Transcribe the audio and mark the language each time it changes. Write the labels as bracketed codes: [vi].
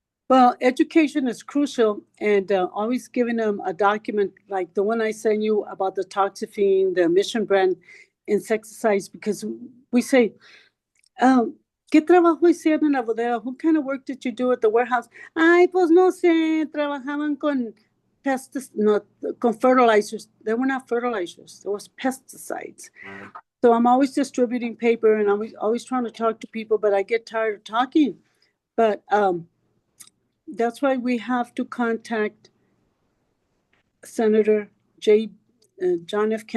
[en] Well, education is crucial, and always giving them a document like the one I sent you about the toxaphene, the emission brand insecticides, because we say, [es] ¿qué trabajo hicieron en la bodega? [en] What kind of work did you do at the warehouse? [es] Ay, pues no sé, trabajaban con no, con fertilizers. [en] They were not fertilizers. There was pesticides. Right. So I'm always distributing paper, and I'm always trying to talk to people, but I get tired of talking. But that's why we have to contact Senator John F.